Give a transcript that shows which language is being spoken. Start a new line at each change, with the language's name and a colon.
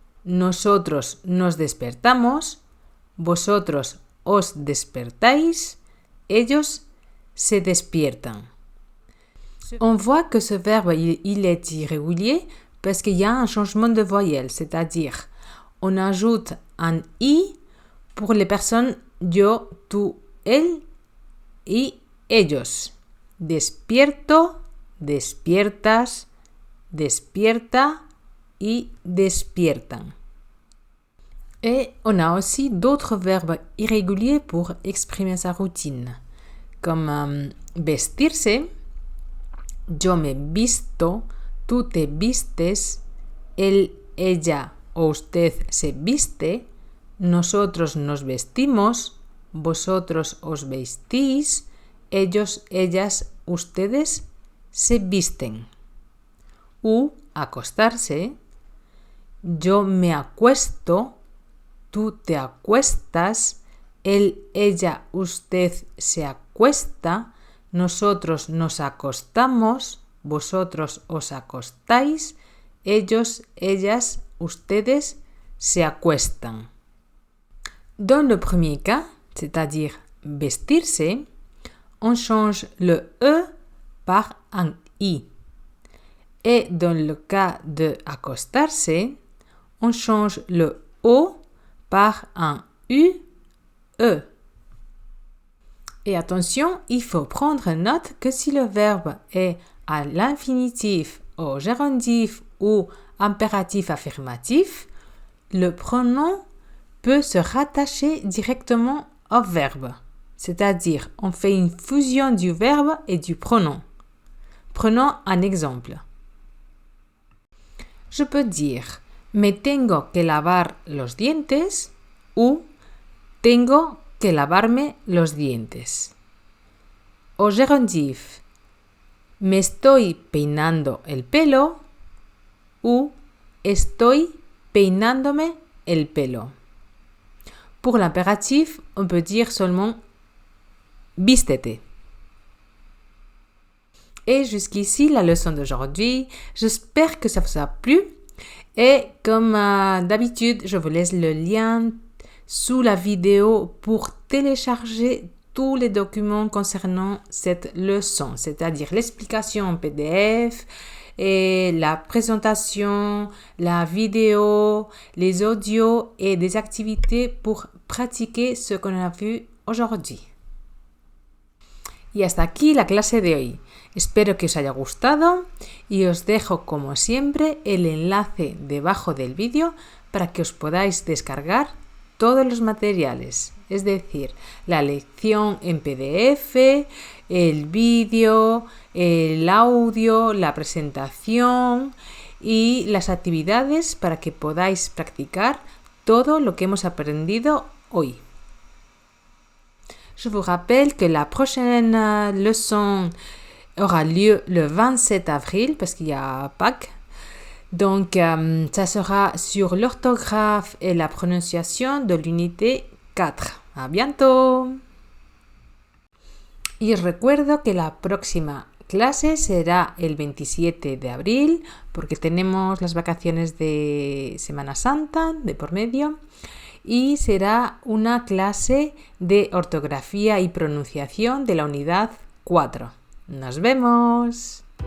Spanish: Nosotros nos despertamos. Vosotros os despertáis. Ellos se despiertan.
French: On voit que ce verbe, il est irrégulier parce qu'il y a un changement de voyelle, c'est-à-dire on ajoute un i pour les personnes
Spanish: yo, tú, él y ellos. Despierto, despiertas, despierta y despiertan.
French: Et on a aussi d'autres verbes irréguliers pour exprimer sa routine, comme vestirse.
Spanish: Yo me visto, tú te vistes, él, ella o usted se viste, nosotros nos vestimos, vosotros os vestís, ellos, ellas, ustedes se visten. U acostarse, yo me acuesto, tú te acuestas, él, ella, usted se acuesta, nosotros nos acostamos, vosotros os acostáis, ellos, ellas, ustedes se acuestan.
French: Dans le premier cas, c'est-à-dire vestirse, on change le E par un I. Et dans le cas de acostarse, on change le O par un U, E. Et attention, il faut prendre note que si le verbe est à l'infinitif, au gérondif ou impératif affirmatif, le pronom peut se rattacher directement au verbe. C'est-à-dire, on fait une fusion du verbe et du pronom. Prenons un exemple. Je peux dire
Spanish: me tengo que lavar los dientes
French: ou
Spanish: tengo que lavarme los dientes.
French: Au gérondif,
Spanish: me estoy peinando el pelo
French: ou
Spanish: estoy peinándome el pelo.
French: Pour l'impératif, on peut dire seulement vístete. Et jusqu'ici, la leçon d'aujourd'hui. J'espère que ça vous a plu. Et comme d'habitude, je vous laisse le lien sous la vidéo pour télécharger tous les documents concernant cette leçon, c'est-à-dire l'explication en PDF et la présentation, la vidéo, les audios et des activités pour pratiquer ce qu'on a vu aujourd'hui.
Spanish: Y hasta aquí la clase de hoy. Espero que os haya gustado y os dejo como siempre el enlace debajo del vídeo para que os podáis descargar todos los materiales, es decir, la lección en PDF, el vídeo, el audio, la presentación y las actividades para que podáis practicar todo lo que hemos aprendido hoy.
French: Je vous rappelle que la prochaine leçon aura lieu le 27 avril parce qu'il y a Pâques. Donc, ça sera sur l'orthographe et la prononciation de l'unité 4. ¡A bientôt!
Spanish: Y recuerdo que la próxima clase será el 27 de abril porque tenemos las vacaciones de Semana Santa de por medio y será una clase de ortografía y pronunciación de la unidad 4. ¡Nos vemos!